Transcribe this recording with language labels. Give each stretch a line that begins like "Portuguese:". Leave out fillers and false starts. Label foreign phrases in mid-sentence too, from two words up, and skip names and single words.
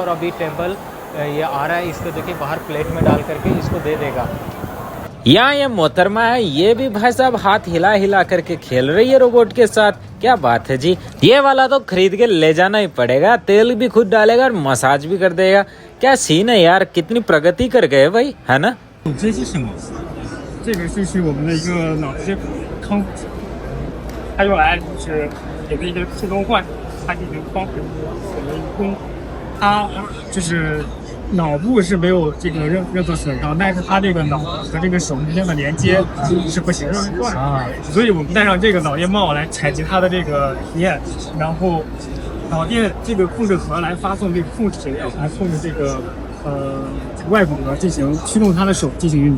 Hindi: और अभी टेबल ये आ रहा है, इसको देखिए बाहर प्लेट में डाल करके इसको दे देगा। यहाँ ये मोहतरमा है, ये भी भाई साहब हाथ हिला हिला करके खेल रही है रोबोट के साथ। क्या बात है जी, ये वाला तो खरीद के ले जाना ही पड़ेगा। तेल भी खुद डालेगा और मसाज भी कर देगा। क्या सीन है यार, कितनी प्रगति कर गए भाई, है ना।
Chinese: 这个就是我们的一个脑机康复器，它用来就是也是一个自动换，它进行帮助我们工，它就是脑部是没有这个任何损伤，但是它这个脑和这个手之间的连接是不行啊，所以我们戴上这个脑电帽来采集它的这个体验，然后脑电这个控制盒来发送这个控制来控制这个外骨骼进行驱动它的手进行运动。